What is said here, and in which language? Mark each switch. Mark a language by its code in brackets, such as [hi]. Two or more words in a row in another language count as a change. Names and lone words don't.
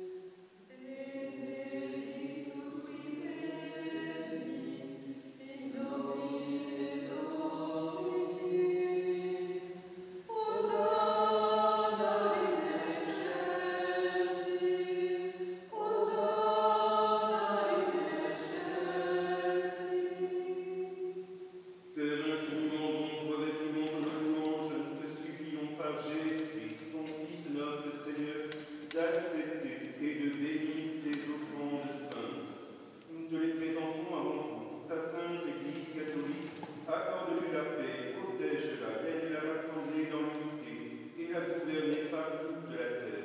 [la] Benedictus qui veni in nomine Domini. Hosanna in excelsis, Hosanna in excelsis. [fr] Père infiniment bon, pour avec nous notre louange, nous te supplions par Jésus-Christ, ton Fils, notre Seigneur, d'accepter et de bénir ces offrandes saintes. Nous te les présentons avant tout, ta sainte Église catholique, accorde-lui la paix, protège-la, aide-la à rassembler dans l'unité et la gouverner par toute la terre.